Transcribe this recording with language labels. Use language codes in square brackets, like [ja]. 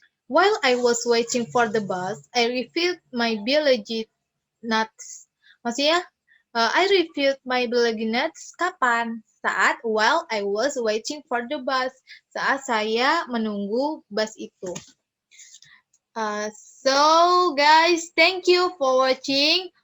[en] While I was waiting for the bus, I refilled my biology nuts. [id] Maksudnya, [en] I refilled my biology nuts [id] kapan? [en] While I was waiting for the bus. [id] Saat saya menunggu bus itu. [en] So guys, thank you for watching.